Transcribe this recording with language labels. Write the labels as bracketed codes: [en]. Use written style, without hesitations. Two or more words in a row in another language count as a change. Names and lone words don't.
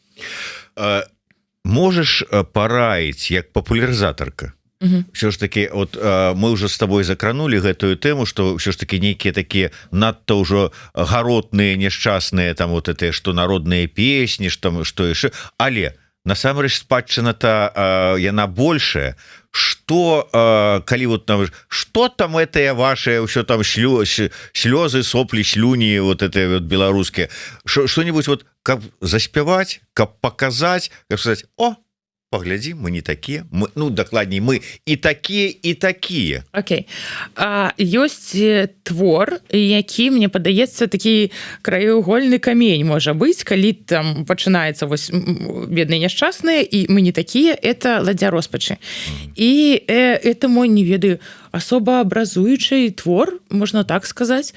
[be] Можаш параіць як папулярызатарка. [ru] Все ж таки, [be] от мы уже з тобой закранули гэтую тэму, што [ru] все ж таки [be] нейкія такія надта ўжо гаротныя, няшчасныя там [ru] вот это, [be] што народныя песні, што яшчэ, але насамрэч спадчына-то яна большая. [ru] Что, калі вот там, что там это ваши, все там слезы, сопли, слюни, вот это вот белорусские, что-нибудь вот, как заспевать, как показать, как сказать, о, поглядим, мы не такие, мы, ну, докладней, мы и такие. Окей. [be] Ёсць твор, які, мне падаецца, такі краеугольны камень можа быць, калі там пачынаецца вось бедныя няшчасныя, і мы не такія, это ладдзя роспачы. І это мой, не ведаю, асобаабразуючы твор, можна так сказаць.